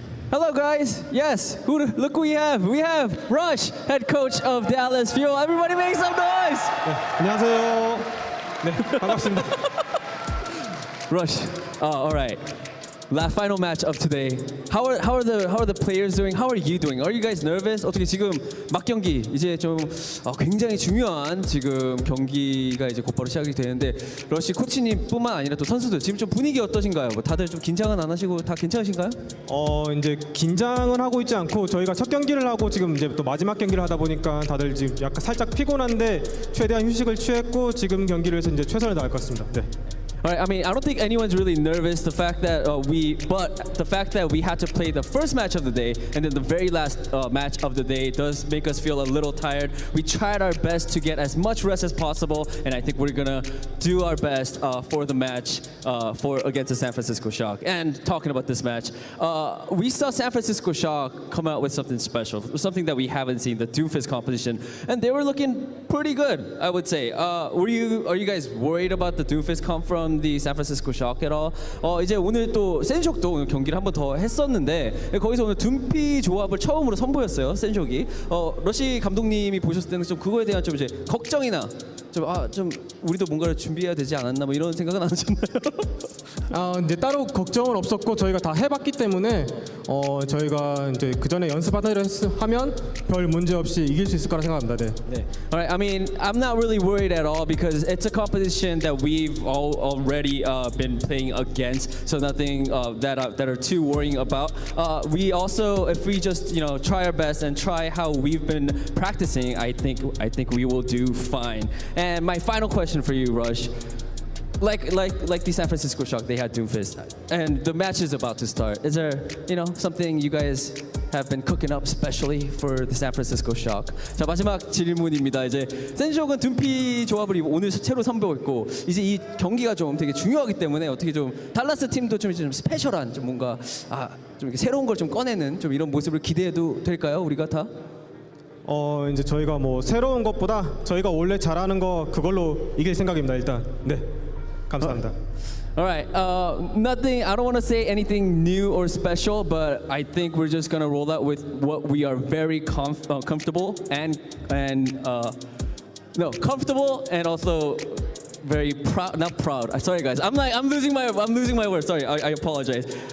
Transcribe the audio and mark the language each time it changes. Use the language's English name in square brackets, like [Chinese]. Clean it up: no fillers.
[English] Hello, guys. Yes, look who we have. We have Rush, head coach of Dallas Fuel. Everybody make some noise. [Korean] 안녕하세요. 네, 반갑습니다. [English] Rush. All right. Last final match of today. How are the players doing? How are you doing? Are you guys nervous? [Korean] 어떻게 지금 막 경기 이제 좀 굉장히 중요한 지금 경기가 이제 곧바로 시작이 되는데 러시 코치님뿐만 아니라 또 선수들 지금 좀 분위기 어떠신가요? 뭐 다들 좀 긴장은 안 하시고 다 괜찮으신가요? 이제 긴장은 하고 있지 않고 저희가 첫 경기를 하고 지금 이제 또 마지막 경기를 하다 보니까 다들 지금 약간 살짝 피곤한데 최대한 휴식을 취했고 지금 경기를 해서 이제 최선을 다할 것 같습니다. 네. [English] All right, I mean, I don't think anyone's really nervous. The fact that we had to play the first match of the day and then the very last match of the day does make us feel a little tired. We tried our best to get as much rest as possible, and I think we're gonna do our best for the match against the San Francisco Shock. And talking about this match, we saw San Francisco Shock come out with something special, something that we haven't seen, the Doomfist competition, and they were looking pretty good, I would say. Are you guys worried about the Doomfist comp from from the San Francisco Shock at all? [Korean] 이제 오늘 또 센쇼크도 오늘 경기를 한 번 더 했었는데 거기서 오늘 둔피 조합을 처음으로 선보였어요. 센쇼크이. 러시 감독님이 보셨을 때는 좀 그거에 대한 좀 이제 걱정이나 좀 우리도 뭔가를 준비해야 되지 않았나 뭐 이런 생각은 안 하셨나요? 이제 따로 걱정은 없었고 저희가 다 해봤기 때문에 저희가 이제 그 전에 연습하다를 하면 별 문제 없이 이길 수 있을 거라 생각합니다. 네. [English] Alright, I mean, I'm not really worried at all because it's a competition that we've all already been playing against, so nothing that are too worrying about. We also, if we just try our best and try how we've been practicing, I think we will do fine. And my final question for you, Rush. Like the San Francisco Shock, they had Doomfist, and the match is about to start. Is there, something you guys have been cooking up specially for the San Francisco Shock? [Korean] 자, 마지막 질문입니다. 이제 센쇼크는 둠피 조합을 오늘 새로 선보였고 이제 이 경기가 좀 되게 중요하기 때문에 어떻게 좀 달라스 팀도 좀 스페셜한 좀 뭔가 좀 이렇게 새로운 걸 좀 꺼내는 좀 이런 모습을 기대해도 될까요? 우리가 다? 이제 저희가 뭐 새로운 것보다 저희가 원래 잘하는 거 그걸로 이길 생각입니다. 일단. 네. 감사합니다. [English] All right. Nothing. I don't want to say anything new or special, but I think we're just gonna roll out with what we are very comfortable comfortable and also very proud. Not proud. Sorry, guys. I'm losing my words. Sorry. I apologize.